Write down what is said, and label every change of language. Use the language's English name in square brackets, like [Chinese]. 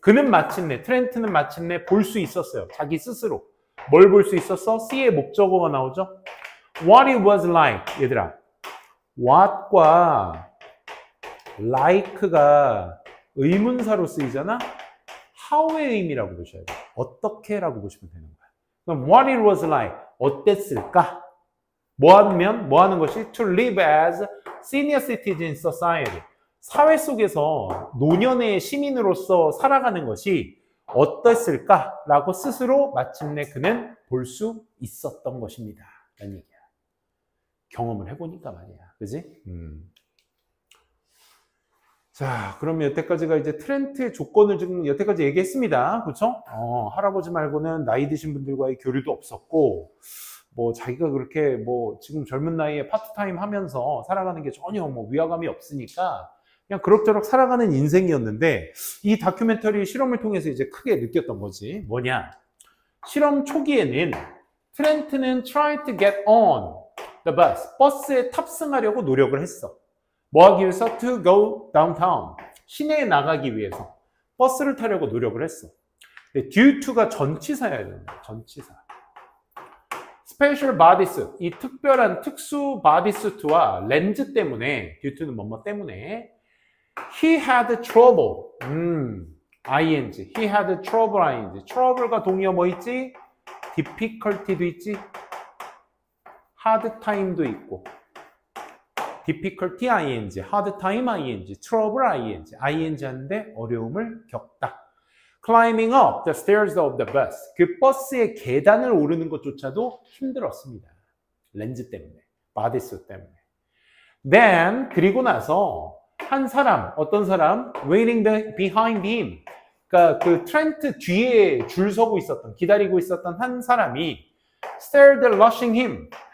[Korean] 그는 마침내, 트렌트는 마침내 볼 수 있었어요. 자기 스스로. 뭘 볼 수 있었어? see의 목적어가 나오죠? [English] What it was like. [Korean] 얘들아. what과 like가 의문사로 쓰이잖아? how의 의미라고 보셔야 돼요. 어떻게라고 보시면 되는 거야. 그럼 what it was like. 어땠을까? 뭐 하는 것이? [English] To live as senior citizen society. [Korean] 사회 속에서 노년의 시민으로서 살아가는 것이 어땠을까라고 스스로 마침내 그는 볼 수 있었던 것입니다. 라는 얘기야. 경험을 해보니까 말이야. 그지? 자, 그럼 여태까지가 이제 트렌트의 조건을 지금 여태까지 얘기했습니다. 그렇죠? 할아버지 말고는 나이 드신 분들과의 교류도 없었고, 뭐 자기가 그렇게 뭐 지금 젊은 나이에 파트타임 하면서 살아가는 게 전혀 뭐 위화감이 없으니까 그냥 그럭저럭 살아가는 인생이었는데 이 다큐멘터리 실험을 통해서 이제 크게 느꼈던 거지. 뭐냐? 실험 초기에는 트렌트는 [English] try to get on the bus. [Korean] 버스에 탑승하려고 노력을 했어. 뭐 하기 위해서? [English] To go downtown. [Korean] 시내에 나가기 위해서 버스를 타려고 노력을 했어. due to가 전치사여야 된다. [English] 전치사. special bodysuit. [Korean] 이 특별한 특수 bodysuit와 렌즈 때문에, due to는 뭐뭐 때문에 [English] he had trouble. [Korean] ing. [English] he had trouble ing. [Korean] trouble가 동의어 뭐 있지? difficulty도 있지? hard time도 있고. [English] difficulty ing, hard time ing, trouble ing. [Korean] ing 하는데 어려움을 겪다. [English] climbing up the stairs of the bus. [Korean] 그 버스의 계단을 오르는 것조차도 힘들었습니다. 렌즈 때문에, bodysuit 때문에. then, 그리고 나서 한 사람, 어떤 사람? [English] waiting behind him. [Korean] 그러니까 그 트렌트 뒤에 줄 서고 있었던, 기다리고 있었던 한 사람이 [English] started rushing him.